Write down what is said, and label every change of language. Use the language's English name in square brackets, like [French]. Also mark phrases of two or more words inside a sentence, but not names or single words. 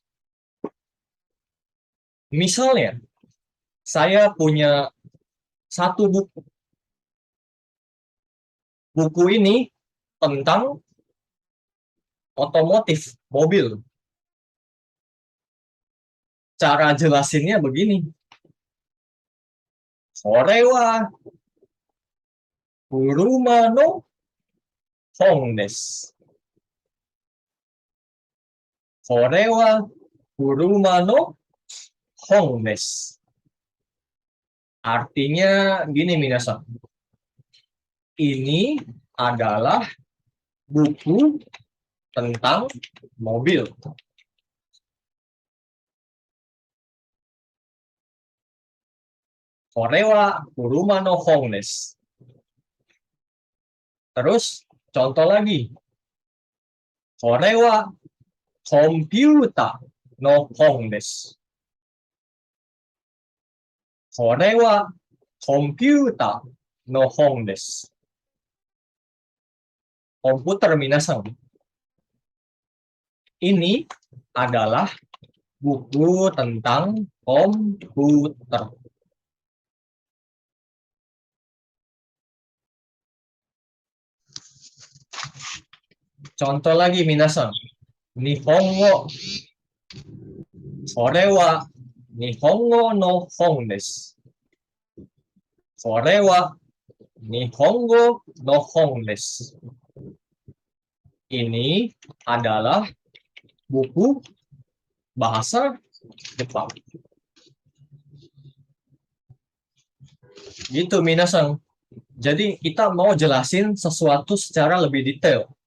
[Indonesian] Misalnya, saya punya satu buku. Buku ini tentang otomotif, mobil. Cara jelasinnya begini. [Japanese] これは車の本です. これは車の本です. [Indonesian] Artinya gini, minasang. Ini adalah buku tentang mobil. [Japanese] これは車の本です. [Indonesian] Terus contoh lagi. [Japanese] これはコンピュータの本です. これはコンピュータの本です. [Indonesian] Komputer, minasang. Ini adalah buku tentang komputer. Contoh lagi, minasang. Nihongo. [Japanese] これは日本語の本です. これは日本語の本です. [Indonesian] Ini adalah buku bahasa Jepang. Gitu, minasang. Jadi kita mau jelasin sesuatu secara lebih detail.